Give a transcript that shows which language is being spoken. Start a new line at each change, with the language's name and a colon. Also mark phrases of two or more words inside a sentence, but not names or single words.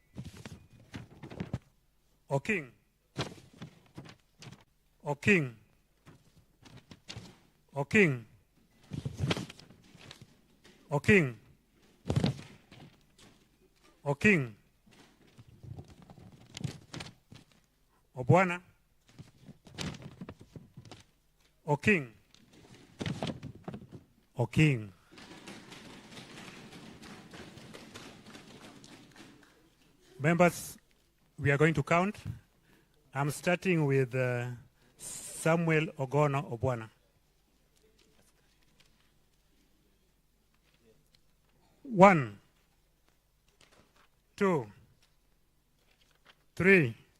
English: Oking, Oking, Oking, Oking, Oking, Obwana, Oking, Oking. Members, we are going to count. I'm starting with Samuel Ogono Obwana. 1, 2, 3,